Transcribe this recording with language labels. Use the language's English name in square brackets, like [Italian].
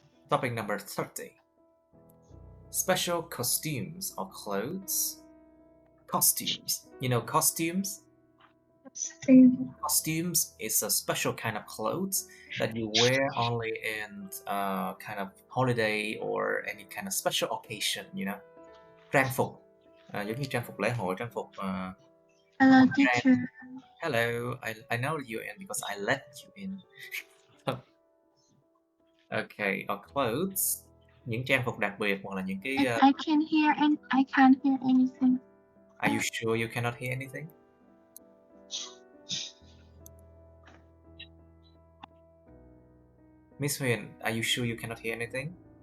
[English] Topic number 30. Special costumes or clothes. Costumes. You know costumes? Costumes is a special kind of clothes that you wear only in kind of holiday or any kind of special occasion, you know. [Vietnamese] Trang phục, giống như trang phục lễ hội, trang phục. [English] Hello, teacher. Hello, I know you're in because I let you in. Okay, or clothes, [Vietnamese] những trang phục đặc biệt hoặc là những cái. [English] I can't hear and I can't hear anything. Are you sure you cannot hear anything? Miss Huyền, are you sure you cannot hear anything?